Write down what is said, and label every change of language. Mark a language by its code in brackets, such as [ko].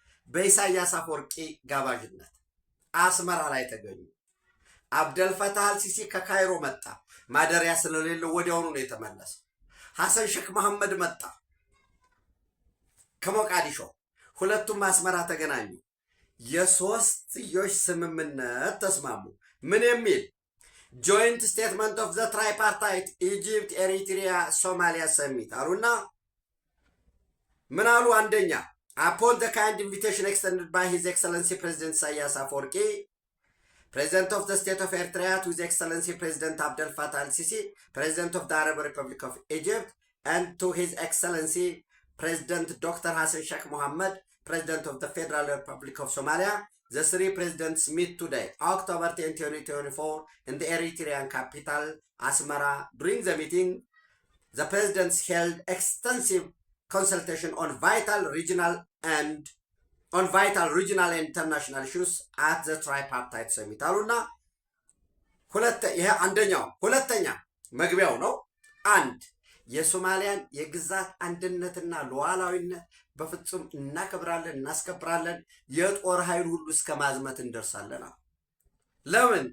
[am] በኢሳያስ አፈወርቂ ጋባዥነት አስመራ ላይ ተገኙ። አብደልፈታህ አልሲሲ ከካይሮ መጣ። ማደሪያ ስለሌለው ወዲያውኑ ነው የተመለሰው። ሐሰን ሼክ መሐመድ መጣ ከሞቃዲሾ። ሁለቱም አስመራ ተገናኙ። የሶስትዮሽ ስምምነት ተስማሙ። ምን የሚል? [en] ጆይንት ስቴትመንት ኦፍ ዘ ትራይፓርታይት ኢጂፕት ኤሪትሪያ ሶማሊያ ሰሚት [am] አሉና ምን አሉ? አንደኛ [en] upon the kind invitation extended by His Excellency President Isaias Afwerki, President of the State of Eritrea, to His Excellency President Abdel Fattah al-Sisi, President of the Arab Republic of Egypt, and to His Excellency President Dr. Hassan Sheikh Mohammed, President of the Federal Republic of Somalia. The three presidents meet today, October 10, 2024, in the Eritrean capital, Asmara. During the meeting, the presidents held extensive consultation on vital regional and international issues at the tripartite summit [am] አሉና ይሄ አንደኛው። ሁለተኛ መግቢያው ነው። አንድ የሶማሊያን የግዛት አንድነትና ሉዓላዊነት በፍጹም እናከብራለን፣ እናስከብራለን፣ የጦር ኃይል ሁሉ እስከ ማዝመት እንደርሳለን። ለምን?